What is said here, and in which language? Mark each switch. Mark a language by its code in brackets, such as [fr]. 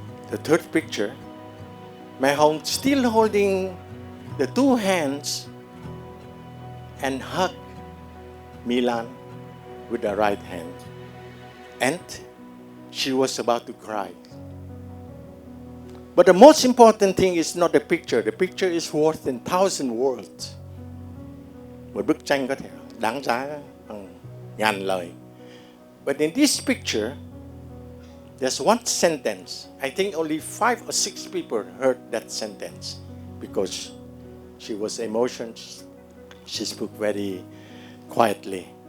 [en] The third picture, Mẹ Hồng still holding the 2 hands and hug MyLan with the right hand. And she was about to cry. But the most important thing is not the picture. The picture is worth 1,000 words. [vi] một bức tranh có thể đáng giá bằng ngàn lời. [en] But in this picture, there's one sentence. I think only 5 or 6 people heard that sentence because she was emotional. She spoke very quietly.